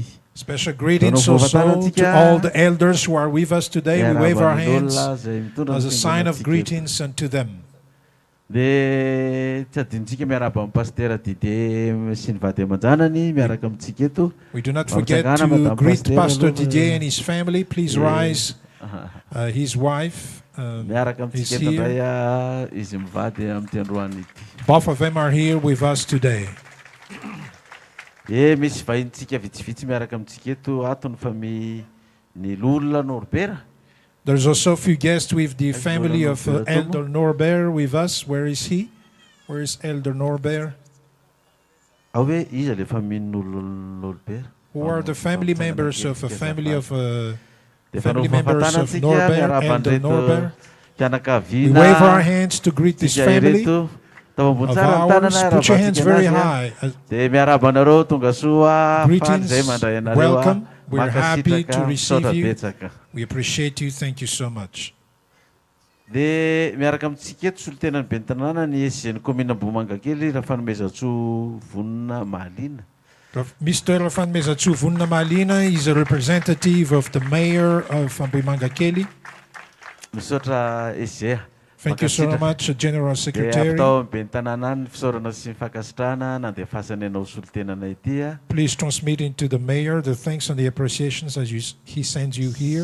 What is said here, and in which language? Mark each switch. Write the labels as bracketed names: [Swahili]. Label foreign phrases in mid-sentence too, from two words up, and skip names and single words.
[English] Special greetings also to all the elders who are with us today. We wave our hands as a sign of greetings unto them. [Malagasy] Dia tsy adintsika miaraba amin'ny pasteur Didier sy ny vady aman-janany miaraka amintsika eto. [English] We do not forget to greet Pastor Didier and his family. Please rise. His wife is here. [Malagasy] Izy mivady amin'ity androany ity. [English] Both of them are here with us today. [Malagasy] Misy vahintsika vitsivitsy miaraka amintsika eto atony fa ny olona Norbert. [English] There's also a few guests with the family of Elder Norbert with us. Where is he? Where is Elder Norbert? [Malagasy] Hoe iza le famillen'olona Norbert? [English] Who are the family members of a family of family members of Norbert, Elder Norbert? We wave our hands to greet this family of ours. Put your hands very high. Greetings, welcome. We're happy to receive you. We appreciate you. Thank you so much. [Malagasy] Dia miaraka amintsika eto solitenan'ny ben'ny tanàna ny SGN commune Ambohimangakely raha fanomezatsoa vonina Mahalina. [English] Mr. Fanomezatsoa vonina Mahalina is a representative of the mayor of Ambohimangakely. [Malagasy] Misaotra SGA. [English] Thank you so much, General Secretary. Please transmit into the mayor the thanks and the appreciations as he sends you here.